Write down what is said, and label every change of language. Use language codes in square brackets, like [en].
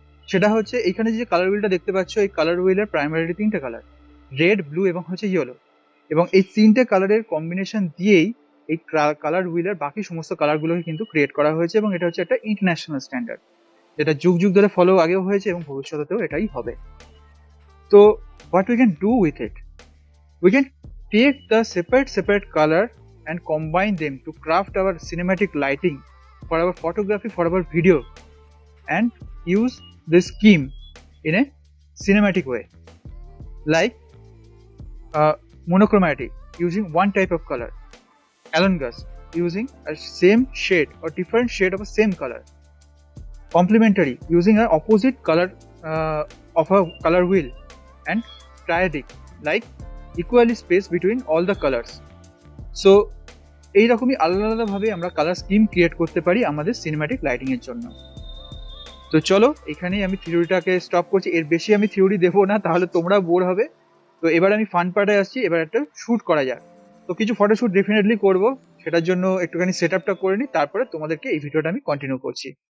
[bn] সেটা হচ্ছে এখানে যে কালার হুইলটা দেখতে পাচ্ছ, এই কালার হুইলের প্রাইমারি তিনটে কালার, রেড, ব্লু এবং হচ্ছে ইয়েলো, এবং এই তিনটে কালারের কম্বিনেশন দিয়েই এই কালার হুইলের বাকি সমস্ত কালারগুলোকে কিন্তু ক্রিয়েট করা হয়েছে, এবং এটা হচ্ছে একটা ইন্টারন্যাশনাল স্ট্যান্ডার্ড, যেটা যুগ যুগ ধরে ফলো আগেও হয়েছে এবং ভবিষ্যতেও এটাই হবে। [en] তো what we can do with it, we can take the separate color and combine them to craft our cinematic lighting for our photography, for our video, and use the scheme in a cinematic way, like monochromatic using one type of color, alongas using a same shade or different shade of a same color, complementary using an opposite color of a color wheel, and triadic like equally space between all the colors. [bn] So এইরকমই আলাদা আলাদা ভাবে আমরা colour scheme create করতে পারি আমাদের cinematic lighting এর জন্য। তো চলো এখানেই আমি থিওরিটাকে স্টপ করছি, এর বেশি আমি থিওরি দেবো না, তাহলে তোমরা বোর হবে। তো এবার আমি ফান পার্টে আসছি, এবার একটা শুট করা যাক। তো কিছু ফটোশুট ডেফিনেটলি করব, সেটার জন্য একটুখানি সেট আপটা করে নিই, তারপরে তোমাদেরকে এই ভিডিওটা আমি কন্টিনিউ করছি।